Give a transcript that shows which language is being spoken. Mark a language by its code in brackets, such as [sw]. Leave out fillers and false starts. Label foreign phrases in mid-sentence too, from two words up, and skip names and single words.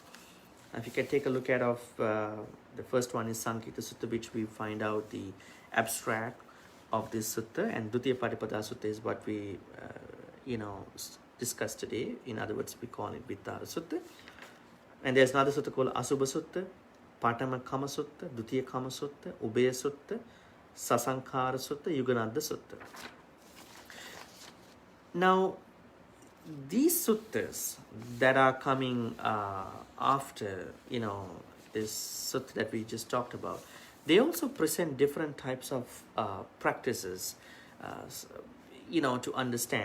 [en] If you can take a look at the first one is Sankita Sutta, which we find out the abstract of this sutta, and Dutiya Patipada Sutta is what we discussed today. In other words, we call it Vittara Sutta. And there's another sutta called Asubha Sutta, Patama Kama Sutta, Dutiya Kama Sutta, Ubaya Sutta, Sasankhara Sutta, Yuganadha Sutta. Now, these suttas that are coming after, this sutta that we just talked about, they also present different types of practices, to understand.